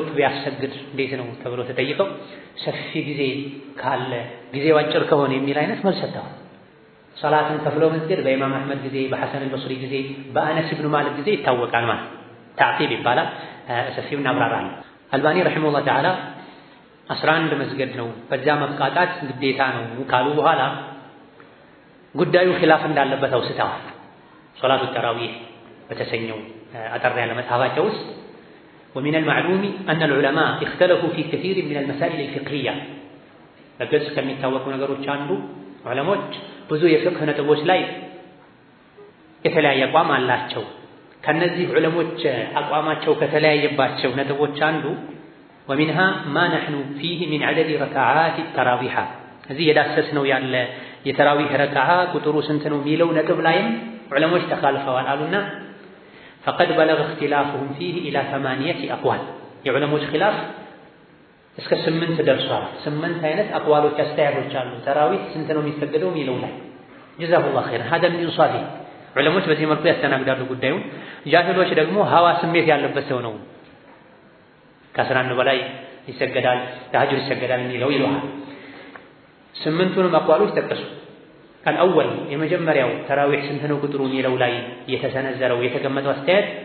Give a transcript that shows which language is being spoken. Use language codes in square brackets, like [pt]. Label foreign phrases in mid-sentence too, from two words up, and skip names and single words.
[am] ቢያሰግድ እንዴት ነው ተብሎ ተጠይቀው ሰፊ ጊዜ ካለ ጊዜው አጭር ከሆነ የሚል አይነት መልስ ሰጥተዋል። ሶላትን ከፍሎ መስገድ በኢማም አሕመድ ጊዜ፣ በሐሰን አልበስሪ ጊዜ፣ በአነስ ኢብኑ ማሊክ ጊዜ ይታወቃል ማለት ተዕቂብ ይባላል። ሰፊው እናብራራለን። አልባኒ [ar] رحمه الله تعالى [am] 11 መስገድ ነው በዛ መብቃቃት ግዴታ ነው ካሉ በኋላ ጉዳዩ ኺላፍ እንዳለበት አውስተዋል። ሶላቱ ተራዊህ በተሰኘው አጠር ያለ መጽሐፋቸው ውስጥ [ar] ومن المعلوم أن العلماء اختلفوا في كثير من المسائل الفقهية [am] በግልጽ ከሚታወቁ ነገሮች አንዱ ዑለሞች ብዙ የፍቅህ ነጥቦች ላይ የተለያየ አቋም አላቸው። ከነዚህ ዑለሞች አቋማቸው ከተለያየባቸው ነጥቦች አንዱ [ar] ومنها ما نحن فيه من عدد ركعات التراويح [am] እዚህ የዳሰስነው ያለ የተራዊህ ረካዓ ቁጥሩ ስንት ነው የሚለው ነጥብ ላይም ዑለሞች ተካልፈዋል አሉና [ar] فقد بلغ اختلافهم فيه الى 8 اقوال [am] የዑለሞች ኺላፍ እስከ 8 ደርሷል። 8 አይነት አቅዋሎች አስተያየቶች አሉ ተራዊህ ስንት ነው የሚሰገደው የሚለው ላይ [ar] جزاه الله خير هذا من انصافه [am] ዑለሞች በዚህ መልኩ ያስተናግዳሉ ጉዳዩን። ጃሂሎች ደግሞ ሀዋ ስሜት ያለበት ሰው ነው ከ11 በላይ ይሰገዳል ተሐጁድ ይሰገዳል የሚለው ይለዋል። 8ቱንም አቅዋሎች ጠቀሱ። አልአወል የመጀመሪያው ተራዊህ ስንት ነው ቁጥሩ የሚለው ላይ የተሰነዘረው የተቀመጠው አስተያየት